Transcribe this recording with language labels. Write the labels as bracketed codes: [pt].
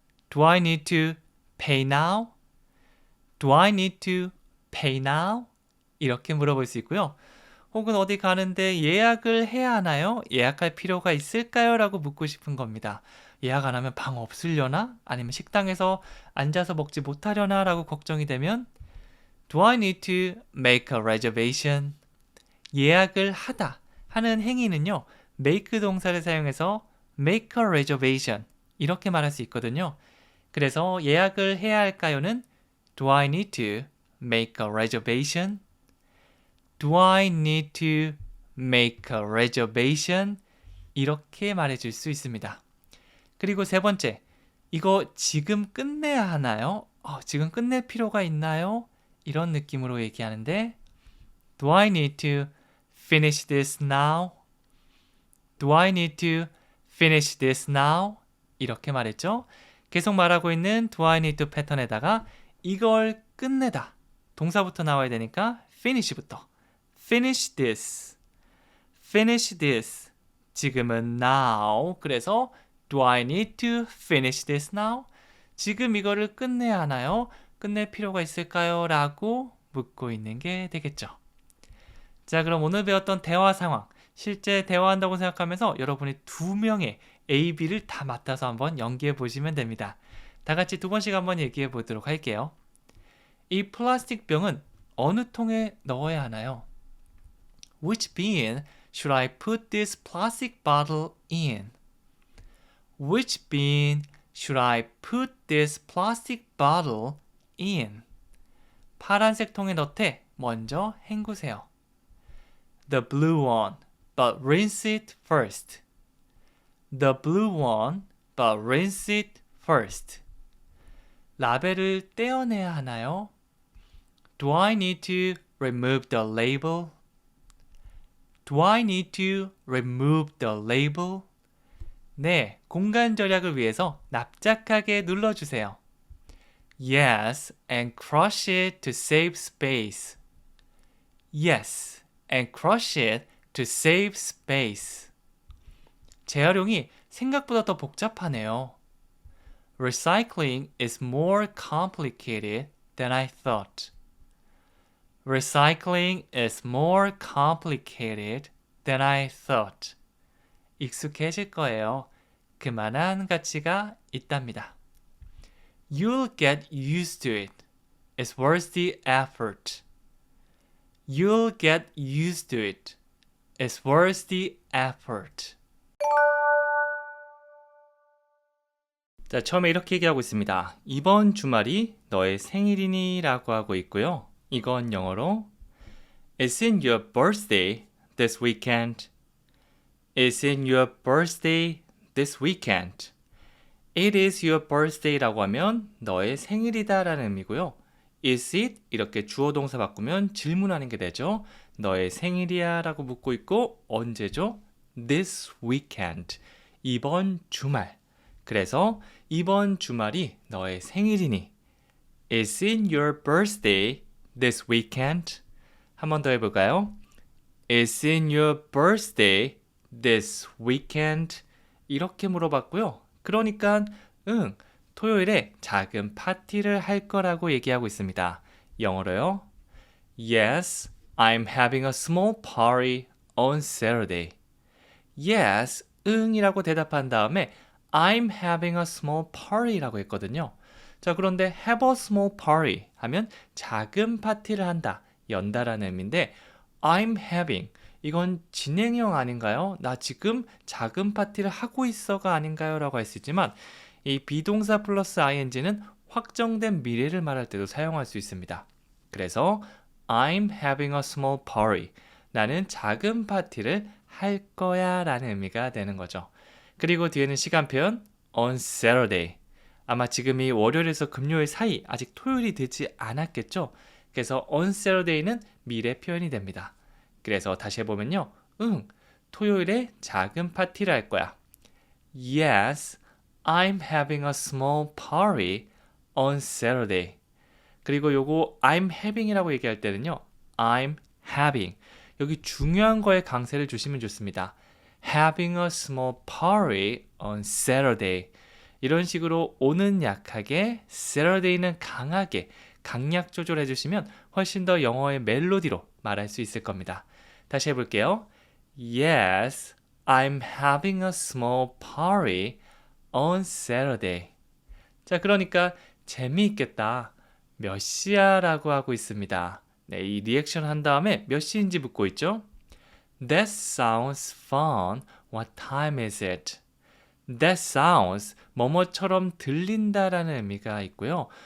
[en] Do I need to pay now? Do I need to pay now? [ko] 이렇게 물어볼 수 있고요. 혹은 어디 가는데 예약을 해야 하나요? 예약할 필요가 있을까요? 라고 묻고 싶은 겁니다. 예약 안 하면 방 없으려나? 아니면 식당에서 앉아서 먹지 못하려나? 라고 걱정이 되면 [en] Do I need to make a reservation? [ko] 예약을 하다 하는 행위는요. make 동사를 사용해서 [en] make a reservation [ko] 이렇게 말할 수 있거든요. 그래서 예약을 해야 할까요는 [en] Do I need to make a reservation? Do I need to make a reservation? [ko] 이렇게 말해줄 수 있습니다. 그리고 세 번째, 이거 지금 끝내야 하나요? 지금 끝낼 필요가 있나요? 이런 느낌으로 얘기하는데 [en] Do I need to finish this now? Do I need to finish this now? [ko] 이렇게 말했죠. 계속 말하고 있는 [en] Do I need to [ko] 패턴에다가 이걸 끝내다. 동사부터 나와야 되니까 finish부터. [en] finish this. finish this. [ko] 지금은 [en] now. 그래서 do I need to finish this now? [ko] 지금 이거를 끝내야 하나요? 끝낼 필요가 있을까요? 라고 묻고 있는 게 되겠죠. 자, 그럼 오늘 배웠던 대화 상황, 실제 대화한다고 생각하면서 여러분이 두 명의 A, B를 다 맡아서 한번 연기해 보시면 됩니다. 다 같이 두 번씩 한번 얘기해 보도록 할게요. 이 플라스틱 병은 어느 통에 넣어야 하나요? [en] Which bin should I put this plastic bottle in? Which bin should I put this plastic bottle in? [ko] 파란색 통에 넣되 먼저 헹구세요. [en] The blue one, but rinse it first. The blue one, but rinse it first. [ko] 라벨을 떼어내야 하나요? [en] Do I need to remove the label? Do I need to remove the label? [ko] 네, 공간 절약을 위해서 납작하게 눌러주세요. [en] Yes, and crush it to save space. Yes, and crush it to save space. [ko] 재활용이 생각보다 더 복잡하네요. [en] Recycling is more complicated than I thought. Recycling is more complicated than I thought. [ko] 익숙해질 거예요. 그만한 가치가 있답니다. [en] You'll get used to it. It's worth the effort. You'll get used to it. It's worth the effort. [ko] 자, 처음에 이렇게 얘기하고 있습니다. 이번 주말이 너의 생일이니? 라고 하고 있고요. 이건 영어로 [en] Isn't your birthday this weekend? Isn't your birthday this weekend? It is your birthday [ko] 라고 하면 너의 생일이다 라는 의미고요. [en] Is it? [ko] 이렇게 주어 동사 바꾸면 질문하는 게 되죠. 너의 생일이야 라고 묻고 있고 언제죠? [en] This weekend. [ko] 이번 주말. 그래서 이번 주말이 너의 생일이니? [en] Is it your birthday this weekend? [ko] 한 번 더 해볼까요? [en] Is it your birthday this weekend? [ko] 이렇게 물어봤고요. 그러니까 응, 토요일에 작은 파티를 할 거라고 얘기하고 있습니다. 영어로요. [en] Yes, I'm having a small party on Saturday. Yes, [ko] 응이라고 대답한 다음에 [en] I'm having a small party라고 [ko] 했거든요. 자, 그런데 [en] have a small party [ko] 하면 작은 파티를 한다, 연다라는 의미인데 [en] I'm having, [ko] 이건 진행형 아닌가요? 나 지금 작은 파티를 하고 있어가 아닌가요? 라고 할 수 있지만 이 비동사 플러스 ing는 확정된 미래를 말할 때도 사용할 수 있습니다. [en] 그래서 I'm having a small party. [ko] 나는 작은 파티를 할 거야 라는 의미가 되는 거죠. 그리고 뒤에는 시간 표현 [en] on Saturday. [ko] 아마 지금이 월요일에서 금요일 사이 아직 토요일이 되지 않았겠죠? 그래서 [en] on Saturday [ko] 는 미래 표현이 됩니다. 그래서 다시 해보면요. 응, 토요일에 작은 파티를 할 거야. [en] Yes, I'm having a small party on Saturday. [ko] 그리고 요거 [en] I'm having [ko] 이라고 얘기할 때는요. [en] I'm having. [ko] 여기 중요한 거에 강세를 주시면 좋습니다. [en] Having a small party on Saturday. [ko] 이런 식으로 오는 약하게, Saturday는 강하게 강약 조절해 주시면 훨씬 더 영어의 멜로디로 말할 수 있을 겁니다. 다시 해볼게요. [en] Yes, I'm having a small party on Saturday. [ko] 자, 그러니까 재미있겠다. 몇 시야? 라고 하고 있습니다. 네, 이 리액션 한 다음에 몇 시인지 묻고 있죠? [en] That sounds fun. What time is it? That sounds, [ko] 뭐뭐처럼 들린다라는 의미가 있고요.